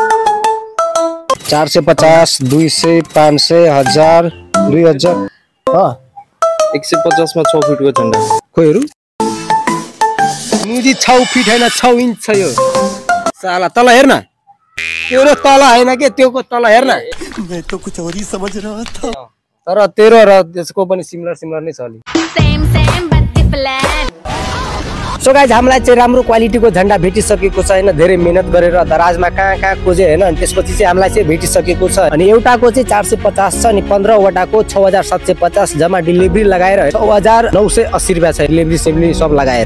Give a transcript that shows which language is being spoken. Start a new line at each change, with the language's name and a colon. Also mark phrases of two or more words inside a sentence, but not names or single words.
Nepali: 450 200 500 1000 2000 150 मा 6 फिटको झण्डा। खोइ हेरौँ मुजी 6 फिट हैन 6 इन्च छ यो। साला तल हेर्न तेरो तल हैन के त्योको तल हेर्न।
Hindi: मैं तो कुछ और ही समझ रहा था।
Nepali: तर तेरो र त्यसको पनि सिमिलर नै छ अलि।
English: so guys
Nepali: हामीलाई चाहिँ राम्रो क्वालिटीको झण्डा भेटिसकेको छ हैन। धेरै मेहनत गरेर दराजमा कहाँ खोजे हैन अनि त्यसपछि चाहिँ हामीलाई चाहिँ भेटिसकेको छ। अनि एउटाको चाहिँ 450 छ अनि 15 वटाको 6750 जम्मा डिलिभरी लगाएर 6980 रुपैयाँ छ डिलिभरी सेभली सब लगाएर।